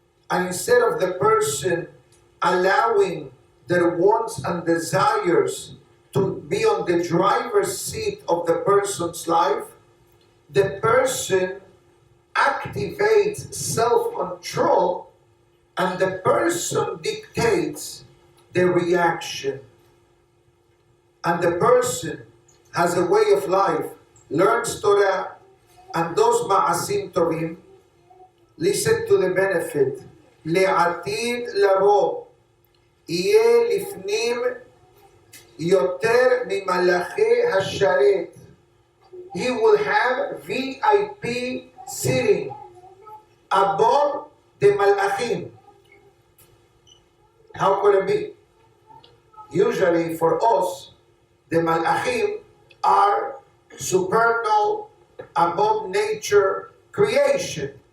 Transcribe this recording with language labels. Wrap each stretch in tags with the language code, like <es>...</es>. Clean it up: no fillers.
<en>And instead of the person allowing their wants and desires to be on the driver's seat of the person's life, the person activates self-control and the person dictates the reaction. And the person has a way of life, learns Torah, and does ma'asim tovim. Listen to the benefit.</en> <he>לעתיד לבוא יהיה לפנים יותר ממלאכי השרת.</he> <en>He will have VIP sitting above the malachim. How could it be? Usually for us, the malachim are supernal, above nature creation.</en>